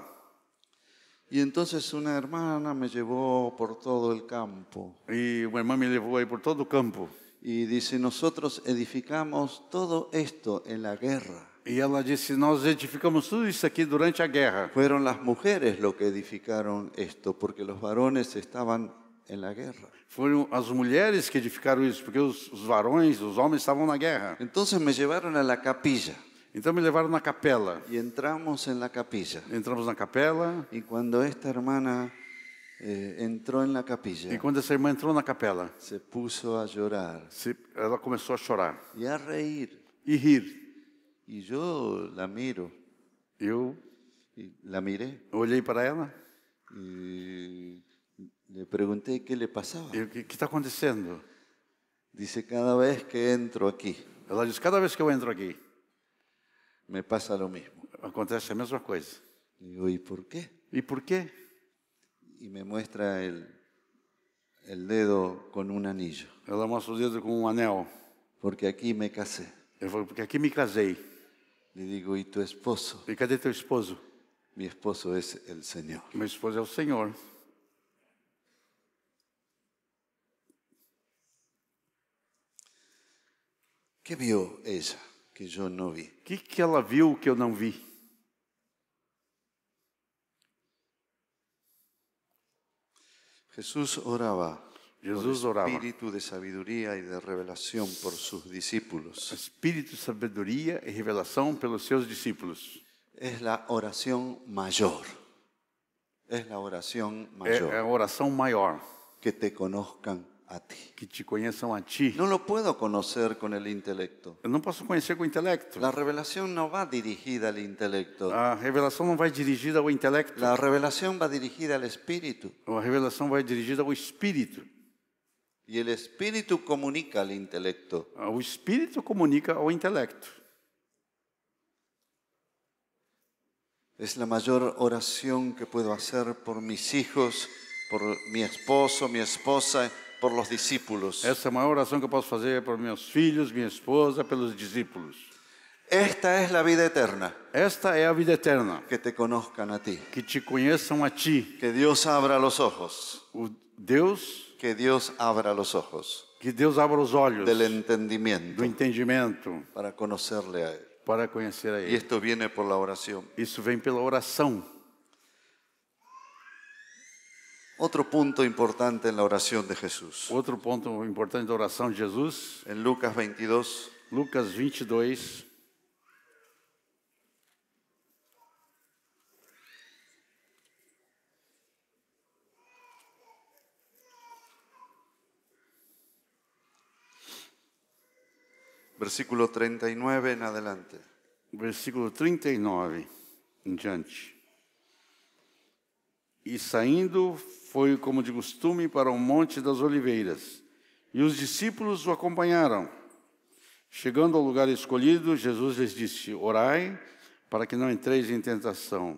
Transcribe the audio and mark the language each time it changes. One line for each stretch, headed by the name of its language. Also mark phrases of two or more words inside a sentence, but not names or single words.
Spanish: Y entonces una hermana me llevó por todo el campo
Portuguese: E uma irmã me levou aí por todo o campo.
Spanish: y dice, nosotros edificamos todo esto en la guerra.
Portuguese: E ela disse, nós edificamos tudo isso aqui durante a guerra.
Spanish: Fueron las mujeres lo que edificaron esto, porque los varones estaban en la guerra.
Portuguese: Foram as mulheres que edificaram isso, porque os varões, os homens estavam na guerra.
Spanish: Entonces me llevaron a la capilla
Portuguese: Então me levaram na capela.
Spanish: y entramos en la capilla.
Portuguese: Entramos na capela.
Spanish: Y cuando esta hermana entró en la capilla,
Portuguese: E quando essa irmã entrou na capela,
Spanish: se puso a llorar
Portuguese: ela começou a chorar
Spanish: y a reír.
Portuguese: e rir.
Spanish: Y yo la miro,
Portuguese: Eu
Spanish: y la miré
Portuguese: olhei para ela
Spanish: y le pregunté qué le pasaba.
Portuguese: e o que está acontecendo?
Spanish: Dice, cada vez que entro aquí,
Portuguese: Ela diz, cada vez que eu entro aqui,
Spanish: me pasa lo mismo.
Portuguese: acontece a mesma coisa.
Spanish: Digo, ¿y por qué?
Portuguese: E por quê?
Spanish: Y me muestra el dedo con un anillo,
Portuguese: Ela mostra o dedo com anel.
Spanish: porque aquí me casé.
Portuguese: Eu falo, porque aqui me casei.
Spanish: Le digo, ¿y tu esposo?
Portuguese: E cadê teu esposo?
Spanish: Mi esposo es el Señor.
Portuguese: Meu esposo é o Senhor.
Spanish: ¿Qué vio ella que yo no vi?
Portuguese: O que ela viu que eu não vi?
Spanish: Jesús oraba
Portuguese: Jesus
Spanish: por
Portuguese: orava.
Spanish: espíritu de sabiduría y de revelación por sus discípulos.
Portuguese: Espírito de sabedoria e revelação pelos seus discípulos.
Spanish: Es la oración mayor. Es la oración
Portuguese: É
Spanish: mayor.
Portuguese: a oração maior.
Spanish: Que te conozcan a ti.
Portuguese: Que te conheçam a ti.
Spanish: No lo puedo conocer con el intelecto.
Portuguese: Eu não posso conhecer com o intelecto.
Spanish: La revelación no va dirigida al intelecto.
Portuguese: A revelação não vai dirigida ao intelecto.
Spanish: La revelación va dirigida al espíritu.
Portuguese: A revelação vai dirigida ao espírito.
Spanish: Y el espíritu comunica al intelecto.
Portuguese: O espírito comunica ao intelecto.
Spanish: Es la mayor oración que puedo hacer por mis hijos, por mi esposo, mi esposa, por los discípulos.
Portuguese: Essa é a maior oração que eu posso fazer por meus filhos, minha esposa, pelos discípulos.
Spanish: Esta es la vida eterna,
Portuguese: Esta é a vida eterna.
Spanish: que te conozcan a ti.
Portuguese: Que te conheçam a ti.
Spanish: Que Dios abra los ojos
Portuguese: Deus,
Spanish: que Dios abra los ojos
Portuguese: que Deus abra os olhos
Spanish: del
Portuguese: do
Spanish: entendimiento
Portuguese: entendimento
Spanish: para conocerle a Él.
Portuguese: para conhecer a
Spanish: Y
Portuguese: Ele.
Spanish: esto viene por la oración.
Portuguese: Isso vem pela oração.
Spanish: Otro punto importante en la oración de Jesús.
Portuguese: Outro ponto importante da oração de Jesus,
Spanish: En Lucas 22,
Portuguese: Lucas 22,
Spanish: versículo 39 en adelante.
Portuguese: versículo 39 em diante. E saindo, foi como de costume para o Monte das Oliveiras, e os discípulos o acompanharam. Chegando ao lugar escolhido, Jesus lhes disse: orai, para que não entreis em tentação.